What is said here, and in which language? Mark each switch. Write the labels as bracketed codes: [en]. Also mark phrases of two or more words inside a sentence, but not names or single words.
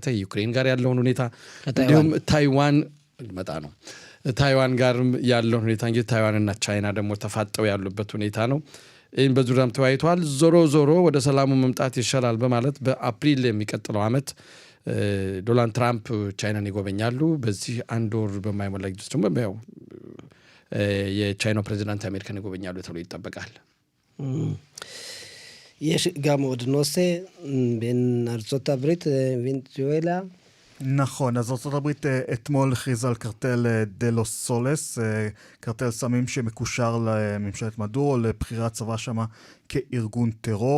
[am] ዩክሬን ጋር ያለውን ሁኔታ እንዲሁም ታይዋን መጣ ነው ታይዋን ጋርም ያለው ሁኔታ እንግዲህ ታይዋንና ቻይና ደግሞ ተፋጠው ያሉበት ሁኔታ ነው። ይህን በዙሪያም ተወያይተዋል። ዞሮ ወደ ሰላሙ መምጣት ይሻላል በማለት በአፕሪል የሚቀጥለው ዓመት ዶናልድ ትራምፕ ቻይናን ይጎበኛሉ። በዚህ አንድ ወር በማይሞላ ጊዜ ውስጥ ደግሞ ያው የቻይናው ፕሬዚዳንት አሜሪካን ይጎበኛሉ ተብሎ ይጠበቃል። [he] יש גם עוד נושא בין ארצות הברית וונצואלה. נכון, אז ארצות הברית אתמול הכריזה על קרטל דלוס סולס, קרטל סמים שמקושר לממשלת מדורו, לבחירי הצבא שמה כארגון טרור.